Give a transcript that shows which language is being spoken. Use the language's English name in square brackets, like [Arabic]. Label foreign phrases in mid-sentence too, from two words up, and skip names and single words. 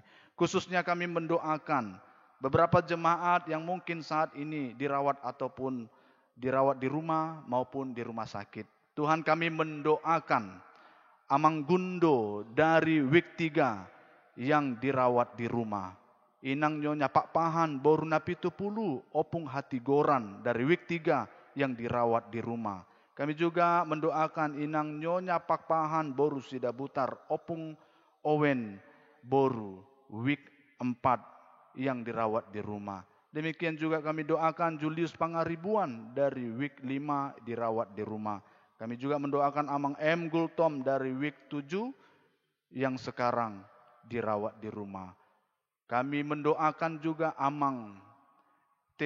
[Indonesian] Khususnya kami mendoakan beberapa jemaat yang mungkin saat ini dirawat ataupun dirawat di rumah maupun di rumah sakit. Tuhan, kami mendoakan Amang Gundo dari Wik 3 yang dirawat di rumah. Inang Nyonya Pak Pahan Boru Napitu Pulu Opung Hati Goran dari Wik 3 yang dirawat di rumah. Kami juga mendoakan Inang Nyonya Pak Pahan Boru Sida Butar Opung Owen Boru Wik 4 yang dirawat di rumah. Demikian juga kami doakan Julius Pangaribuan dari Wik 5 dirawat di rumah. Kami juga mendoakan Amang M. Gultom dari Wik 7 yang sekarang dirawat di rumah. Kami mendoakan juga Amang T.